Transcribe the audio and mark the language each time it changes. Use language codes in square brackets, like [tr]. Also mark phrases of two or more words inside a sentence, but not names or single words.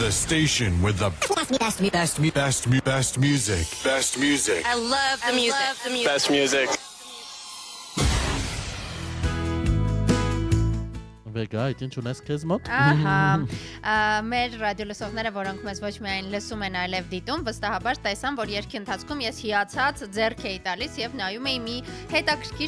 [en] station with the best music. Best music. I love the music. Best music. [hy] Վեգա, այդ ինչ ունես քեզ մոտ։ Ահա, մեր ռադիոլսողները, որոնք մեզ ոչ միայն լսում են, այլև դիտում, վստահաբար տեսան, որ երգի ընթացքում ես հիացած ձեռք էի տալիս եւ նայում էի մի հետաքրքիր